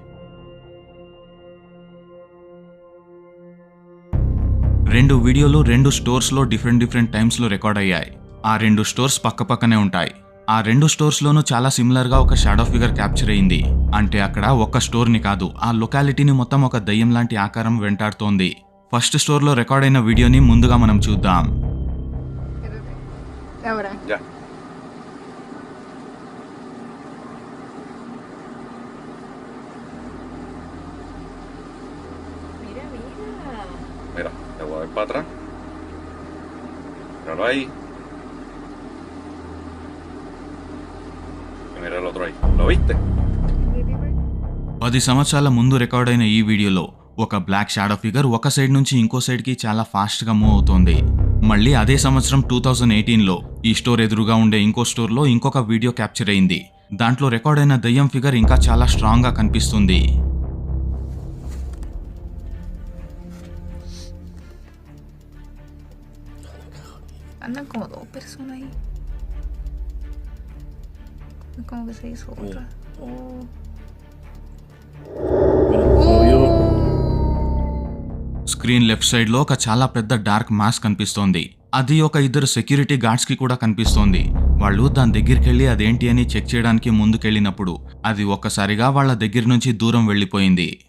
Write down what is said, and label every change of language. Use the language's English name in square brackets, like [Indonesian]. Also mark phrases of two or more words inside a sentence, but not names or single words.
[Telugu] రెండు వీడియోలు 2 స్టోర్స్లో [English] different times [Telugu] రికార్డ్ అయ్యాయి. ఆ 2 స్టోర్స్ పక్కపక్కనే ఉంటాయి. ఆ 2 స్టోర్స్లోనూ చాలా సిమిలర్గా ఒక [English] shadow figure capture [Telugu] అయింది. అంటే అక్కడ ఒక్క స్టోర్ని కాదు, ఆ లొకాలిటీని మొత్తం ఒక దయ్యం లాంటి ఆకారం వెంటాడుతోంది. [English] first store record [Telugu] అయిన వీడియోని ముందుగా మనం చూద్దాం. [Spanish] Mira, te voy a dar para atrás. Míralo ahí. Y mira el otro ahí. ¿Lo viste? [Telugu] 10 సంవత్సరాల ముందు రికార్డ్ అయిన ఈ వీడియోలో ఒక [English] black shadow figure [Telugu] ఒక సైడ్ నుంచి ఇంకో సైడ్కి చాలా [English] fast move [Telugu] అవుతోంది. మళ్ళీ అదే సంవత్సరం 2018లో ఈ స్టోర్ ఎదురుగా ఉండే ఇంకో స్టోర్లో ఇంకొక వీడియో క్యాప్చర్ అయింది. దాంట్లో రికార్డ్ అయిన దయ్యం ఫిగర్ ఇంకా చాలా స్ట్రాంగ్గా కనిపిస్తుంది. [Spanish] Andan como 2 personas ahí. Como que se hizo otra. [English] screen left side [Telugu] ఒక చాలా పెద్ద [English] dark mask [Telugu] కనిపిస్తోంది. అది ఒక 2 [English] security guards [Telugu] కూడా కనిపిస్తోంది. వాళ్ళు దాని దగ్గరికి వెళ్ళి అదేంటి అని చెక్ చేయడానికి ముందుకెళ్ళినప్పుడు అది ఒక్కసారిగా వాళ్ళ దగ్గర నుంచి దూరం వెళ్ళిపోయింది.